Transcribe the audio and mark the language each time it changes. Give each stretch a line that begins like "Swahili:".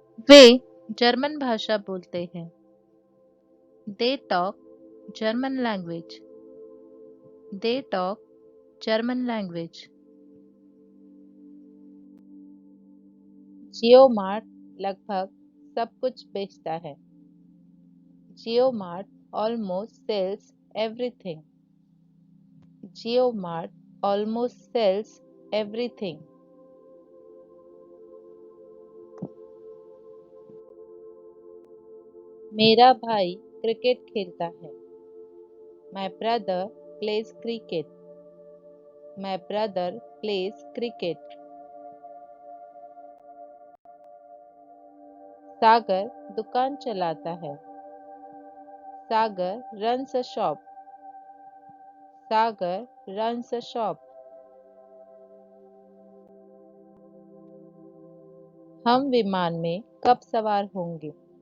Hindi: वे German भाषा बोलते हैं।
English: They talk German language. They talk German language.
Hindi: Jio mart लगभग सब कुछ बेचता है।
English: Jio mart almost sells everything. Jio mart almost sells everything.
Hindi: मेरा भाई क्रिकेट खेलता है।
English: My brother plays cricket. My brother plays cricket.
Hindi: सागर दुकान चलाता है।
English: Sagar runs a shop. Sagar runs a shop.
Hindi: हम विमान में कब सवार होंगे?